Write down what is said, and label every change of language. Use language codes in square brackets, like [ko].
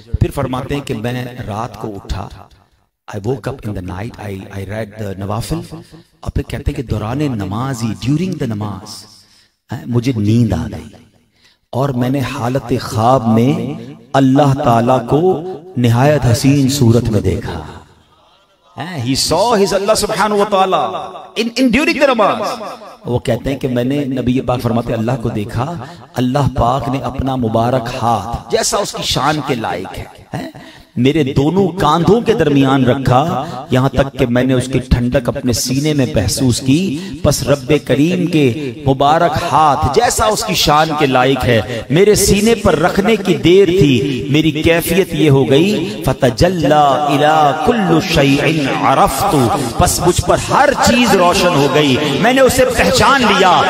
[hi] फिर फरमाते हैं कि मैं रात को उठा, [en] I woke up in the night, I read the [hi] नवाफिल। और फिर कहते हैं कि दौरान नमाज ही, ड्यूरिंग द नमाज मुझे नींद आ गई और मैंने हालत ख्वाब में अल्लाह ताला को निहायत हसीन सूरत में देखा। [en] He saw his Allah subhanahu wa ta'ala in during the namaz। [hi] वो कहते हैं कि मैंने, नबी पाक फरमाते हैं, अल्लाह को देखा, अल्लाह पाक ने अपना मुबारक हाथ जैसा उसकी शान के लायक है मेरे दोनों कांधों के दरमियान रखा, यहां तक कि मैंने उसकी ठंडक अपने सीने में महसूस की। बस रब्बे करीम के मुबारक हाथ जैसा उसकी शान के लायक है मेरे सीने पर रखने की देर थी, मेरी कैफियत ये हो गई, [ar] फतजल्ला इला कुल्लु शैइन अरफ्तु, [hi] बस मुझ पर हर चीज रोशन हो गई, मैंने उसे पहचान लिया।